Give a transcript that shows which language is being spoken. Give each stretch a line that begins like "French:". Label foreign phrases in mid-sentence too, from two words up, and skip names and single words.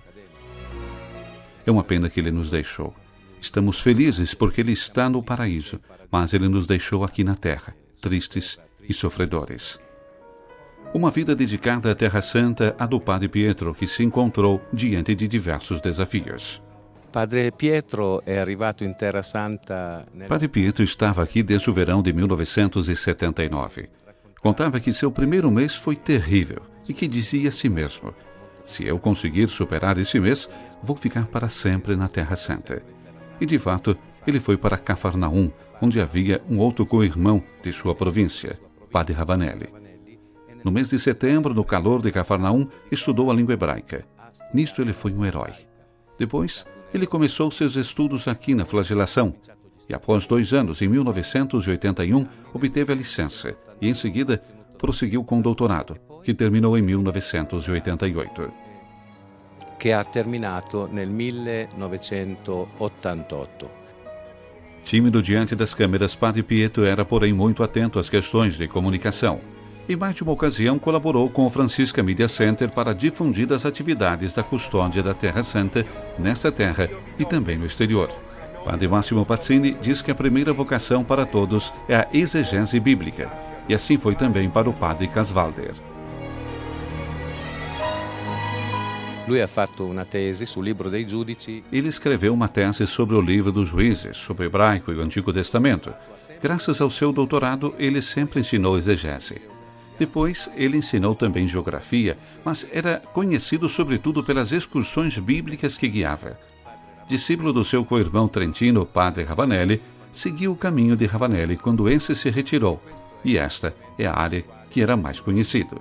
Portuguese: É uma pena que ele nos deixou. Estamos felizes porque ele está no paraíso, mas ele nos deixou aqui na terra, tristes e sofredores. Uma vida dedicada à Terra Santa, a do Padre Pietro, que se encontrou diante de diversos desafios.
Italian: Padre Pietro é arrivato in Terra Santa.
Portuguese: Padre Pietro estava aqui desde o verão de 1979. Contava que seu primeiro mês foi terrível e que dizia a si mesmo: se eu conseguir superar esse mês, vou ficar para sempre na Terra Santa. E de fato, ele foi para Cafarnaum, onde havia um outro co-irmão de sua província, Padre Ravanelli. No mês de setembro, no calor de Cafarnaum, estudou a língua hebraica. Nisto ele foi um herói. Depois, ele começou seus estudos aqui na Flagelação e, após 2 anos, em 1981, obteve a licença e, em seguida, prosseguiu com o doutorado, que terminou em 1988.
Italian: Que ha terminato nel 1988.
Portuguese: Tímido diante das câmeras, Padre Pietro era, porém, muito atento às questões de comunicação. Em mais de uma ocasião, colaborou com o Francisca Media Center para difundir as atividades da custódia da Terra Santa nesta terra e também no exterior. Padre Máximo Pazzini diz que a primeira vocação para todos é a exegese bíblica, e assim foi também para o Padre Casvalder.
Italian: Lui ha fatto una tesi sul libro dei giudici.
Portuguese: Ele escreveu uma tese sobre o livro dos juízes, sobre o hebraico e o Antigo Testamento. Graças ao seu doutorado, ele sempre ensinou exegese. Depois, ele ensinou também geografia, mas era conhecido sobretudo pelas excursões bíblicas que guiava. Discípulo do seu co-irmão trentino, Padre Ravanelli, seguiu o caminho de Ravanelli quando esse se retirou, e esta é a área que era mais conhecido.